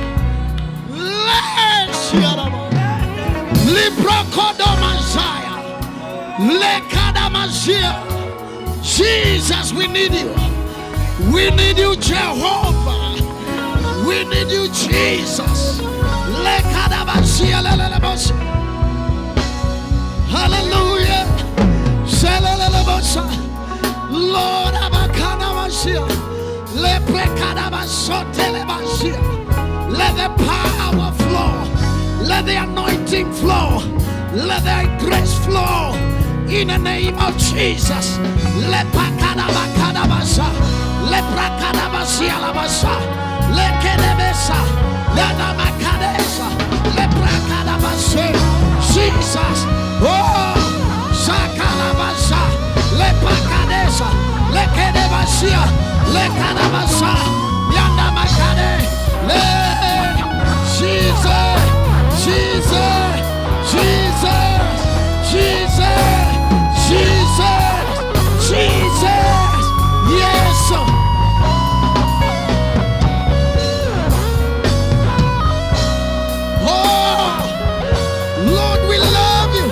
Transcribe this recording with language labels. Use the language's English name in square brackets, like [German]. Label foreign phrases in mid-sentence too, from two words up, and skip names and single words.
[English] le shiarama, libra kodama zaya, le kadama zia. Jesus, we need you. We need you, Jehovah. We need you, Jesus. Le kadama zia, le le bosa. Hallelujah. Shale le bosa. Lord, abakana zia. Let the power flow. Let the anointing flow. Let the grace flow. In the name of Jesus. Let pakadabakadabasa. Let prakadabasia labasa. Let kedebesa. Let amakadesa. Let prakadabase. Jesus. Oh. Sakalabasa. Let pakadesa. Let kedebasia. Le kadabasa, yanda makade, le Jesus, Jesus, Jesus, Jesus, Jesus, Jesus, yes. Oh, Lord, we love you.